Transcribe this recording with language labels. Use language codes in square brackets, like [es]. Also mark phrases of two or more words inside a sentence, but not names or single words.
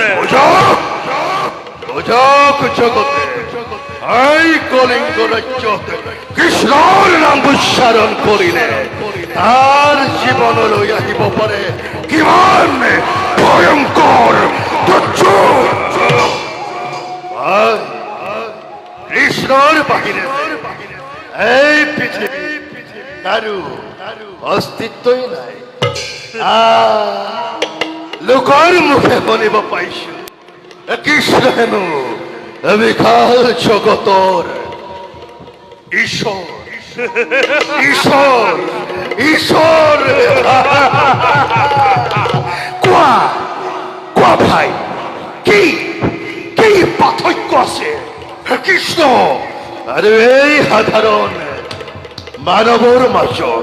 [as] জগতে এই কলিঙ্গ রাজ্য কৃষ্ণর নাম উচ্চারণ করিলে তার জীবন লই আহিব পারে কিমান ভয়ঙ্কর কৃষ্ণর বাহিরে এই পৃথিবী কারু অস্তিত্বই নাই। লোকৰ মুখে শুনিব পাইছো কৃষ্ণ হেনো বিশাল জগতৰ ঈশ্বৰ ঈশ্বৰ ঈশ্বৰ। কোৱা কোৱা ভাই, কি কি পাৰ্থক্য আছে হে কৃষ্ণ আৰু এই সাধাৰণ মানৱৰ মাজত?